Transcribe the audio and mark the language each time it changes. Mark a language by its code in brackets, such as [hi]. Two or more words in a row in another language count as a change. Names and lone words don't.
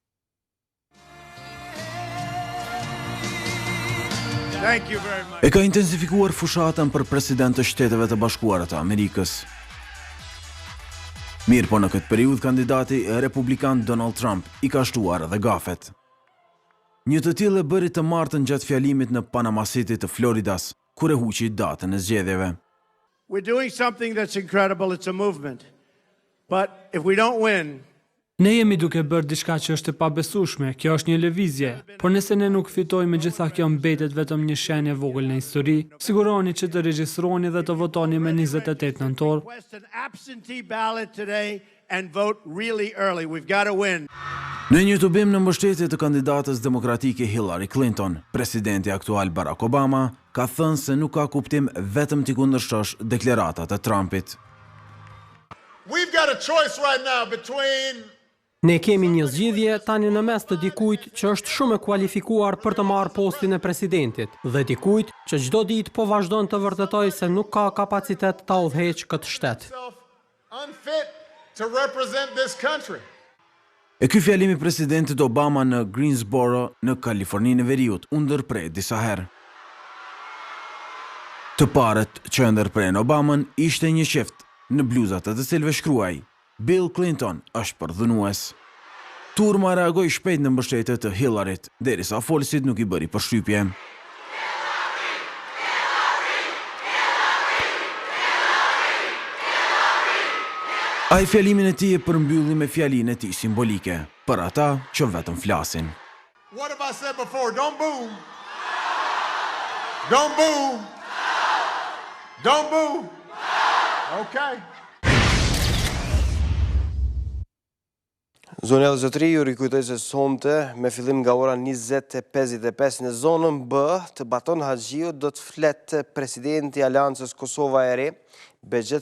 [sq] E ka intensifikuar fushatën për president të Shteteve të Bashkuara të Amerikës. Mirë po në këtë periudhë kandidati republikan Donald Trump i ka shtuar edhe gafet. Një të tillë e bëri të martën gjatë fjalimit në Panama City të Floridas, kur e huqi datën e zgjedhjeve. [en] We're doing something that's incredible, it's a movement. But if we don't win, [sq] ne jemi duke bërë diçka që është e pabesueshme, kjo është një lëvizje, por nëse ne nuk fitojmë, megjithatë kjo mbetet vetëm një shenjë e vogël në histori. Siguroni që të regjistroni dhe të votoni me 28 nëntor. Në një tubim në mbështetje të kandidatës demokratike Hillary Clinton, presidenti aktual Barack Obama ka thënë se nuk ka kuptim vetëm t'i kundërshosh deklaratat e Trumpit. [en] we've got a choice right now between [sq] Ne kemi një zgjidhje tani në mes të dikujt që është shumë e kualifikuar për të marrë postin e presidentit dhe dikujt që çdo ditë po vazhdon të vërtetojë se nuk ka kapacitet ta udhëheqë këtë shtet. [en] unfit to represent this country. [sq] E ky fjalimi presidentit Obama në Greensboro në Kaliforninë e Veriut u ndërprej disa herë. Të parët që ndërprejnë Obamën ishte një qift në bluzat të cilëve shkruaj Bill Clinton është përdhënues. Turma reagoi shpejt në mbështetje të Hillaryt, derisa folësit nuk i bëri përshtypje. Ai fjalimin e tij e përmbylli me fjalinë e tij simbolike, për ata që vetëm flasin. [en] What have I said before? Don't boo. Don't boo. Don't boo. Okay. [sq] Zonja dhe zotëri, ju rikujtoj se sonte, me fillim nga ora 20:55 në zonën B të Baton Haxhiu do të fletë presidenti Aleancës Kosova e Re, Begjet